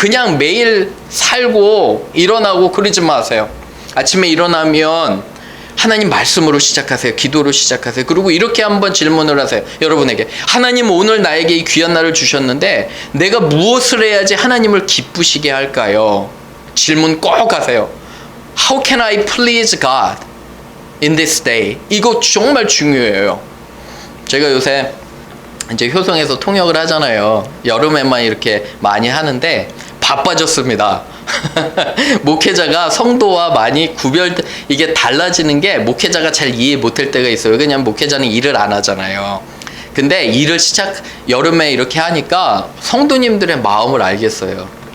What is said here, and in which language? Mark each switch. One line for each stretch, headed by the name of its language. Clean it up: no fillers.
Korean: 그냥 매일 살고 일어나고 그러지 마세요. 아침에 일어나면 하나님 말씀으로 시작하세요. 기도로 시작하세요. 그리고 이렇게 한번 질문을 하세요. 여러분에게 하나님 오늘 나에게 이 귀한 날을 주셨는데 내가 무엇을 해야지 하나님을 기쁘시게 할까요? 질문 꼭 하세요.
English: How can I please God in this day?
Korean: 이거 정말 중요해요. 제가 요새 이제 효성에서 통역을 하잖아요. 여름에만 이렇게 많이 하는데 바빠졌습니다. 목회자가 성도와 많이 이게 달라지는 게 목회자가 잘 이해 못할 때가 있어요. 왜냐면 목회자는 일을 안 하잖아요. 근데 일을 여름에 이렇게 하니까 성도님들의 마음을 알겠어요.